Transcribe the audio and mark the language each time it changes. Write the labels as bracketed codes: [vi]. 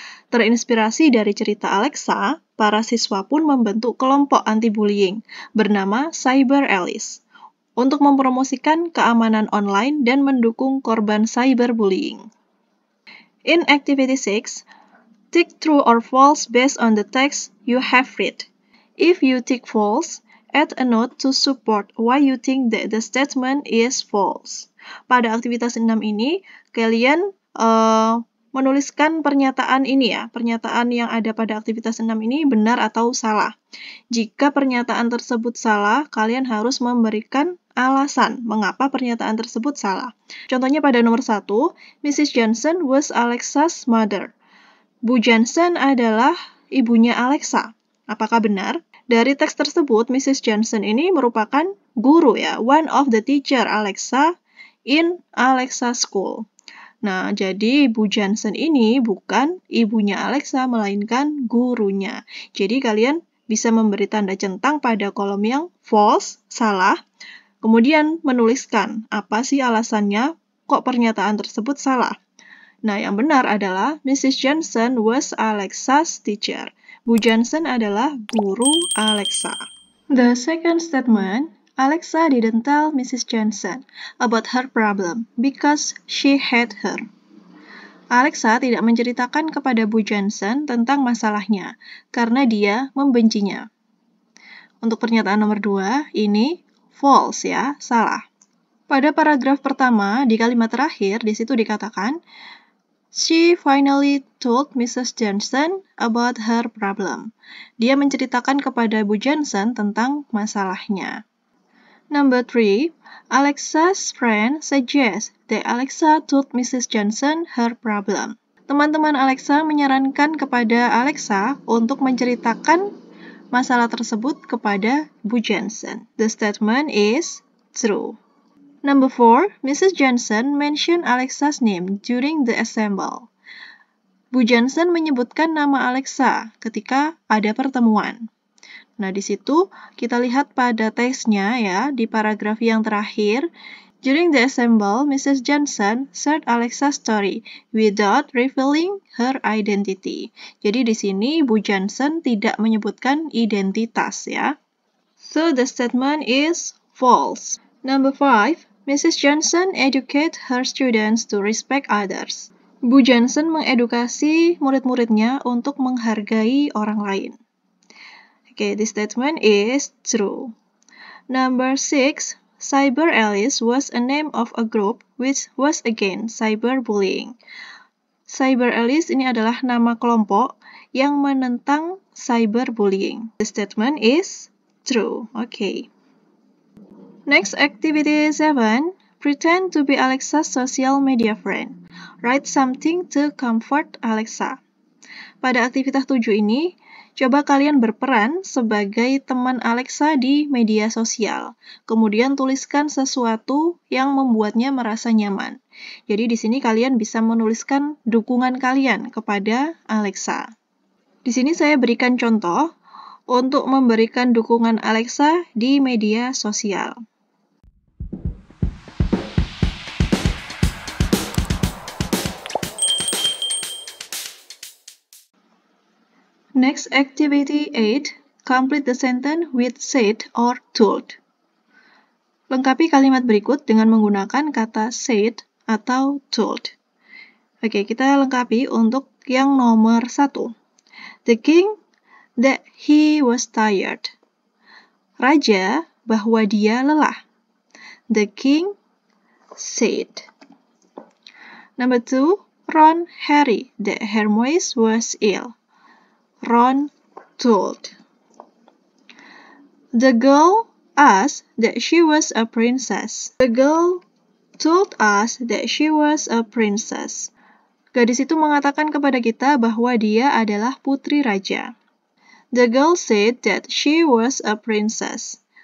[id] Terinspirasi dari cerita Alexa, para siswa pun membentuk kelompok anti-bullying bernama Cyber Allies untuk mempromosikan keamanan online dan mendukung korban cyberbullying. [en] In Activity 6, Tick true or false based on the text you have read. If you tick false, add a note to support why you think that the statement is false. [id] Pada aktivitas 6 ini, kalian menuliskan pernyataan ini ya. Pernyataan yang ada pada aktivitas 6 ini benar atau salah. Jika pernyataan tersebut salah, kalian harus memberikan alasan mengapa pernyataan tersebut salah. Contohnya pada nomor 1, Mrs. [en] Johnson was Alexa's mother. [id] Bu Johnson adalah ibunya Alexa. Apakah benar? Dari teks tersebut, Mrs. Johnson ini merupakan guru ya, [en] one of the teacher Alexa in Alexa school. [id] Nah, jadi Bu Johnson ini bukan ibunya Alexa, melainkan gurunya. Jadi kalian bisa memberi tanda centang pada kolom yang false, salah, kemudian menuliskan apa sih alasannya kok pernyataan tersebut salah. Nah, yang benar adalah Mrs. [en] Johnson was Alexa's teacher. [id] Bu Johnson adalah guru Alexa. [en] The second statement, Alexa didn't tell Mrs. Johnson about her problem because she hated her. [id] Alexa tidak menceritakan kepada Bu Johnson tentang masalahnya karena dia membencinya. Untuk pernyataan nomor 2, ini false ya, salah. Pada paragraf pertama, di kalimat terakhir, di situ dikatakan, [en] she finally told Mrs. [id] Johnson [en] about her problem. [id] Dia menceritakan kepada Bu Johnson tentang masalahnya. [en] Number 3, Alexa's friend suggests that Alexa told Mrs. [id] Johnson [en] her problem. [id] Teman-teman Alexa menyarankan kepada Alexa untuk menceritakan masalah tersebut kepada Bu Johnson. [en] The statement is true. Number 4, Mrs. Johnson mentioned Alexa's name during the assembly. [id] Bu Johnson menyebutkan nama Alexa ketika ada pertemuan. Nah, di situ kita lihat pada teksnya ya, di paragraf yang terakhir. [en] During the assembly, Mrs. Johnson shared Alexa's story without revealing her identity. [id] Jadi di sini Bu Johnson tidak menyebutkan identitas ya. [en] So the statement is false. Number 5, Mrs. Johnson educates her students to respect others. [id] Bu Johnson mengedukasi murid-muridnya untuk menghargai orang lain. [en] Okay, this statement is true. Number 6, Cyber Alice was a name of a group which was against cyberbullying. [id] Cyber Alice ini adalah nama kelompok yang menentang cyberbullying. [en] The statement is true. Okay. Next, activity 7, pretend to be Alexa's social media friend. Write something to comfort Alexa. [id] Pada aktivitas 7 ini, coba kalian berperan sebagai teman Alexa di media sosial. Kemudian tuliskan sesuatu yang membuatnya merasa nyaman. Jadi di sini kalian bisa menuliskan dukungan kalian kepada Alexa. Di sini saya berikan contoh untuk memberikan dukungan Alexa di media sosial. [en] Next, activity 8, complete the sentence with said or told. [id] Lengkapi kalimat berikut dengan menggunakan kata said atau told. Oke, kita lengkapi untuk yang nomor 1. [en] The king that he was tired. [id] Raja bahwa dia lelah. [en] The king said. Number 2, Ron Harry that Hermione was ill. Ron told. The girl asked that she was a princess. The girl told us that she was a princess. [id] Gadis itu mengatakan kepada kita bahwa dia adalah putri raja. [en] The girl said that she was a princess.